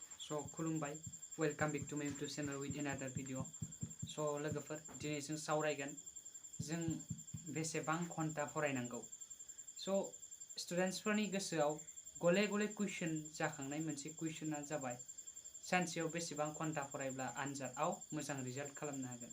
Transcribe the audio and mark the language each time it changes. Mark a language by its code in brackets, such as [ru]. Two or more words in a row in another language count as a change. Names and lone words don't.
[en] So खुलुमबाय, welcome back to my YouTube channel with another video. [brx] So लोगोफोर दिनै जों सावरायगोन जों बेसेबां घन्टा फरायनांगौ. So स्टुडेन्ट्सफोरनि गोसोआव गले गले कुइसन जाखांनाय मोनसे कुइसना जाबाय सानसेयाव बेसेबां घन्टा फरायब्ला आनजादआव मोजां रिजाल्ट खालामनो हागोन.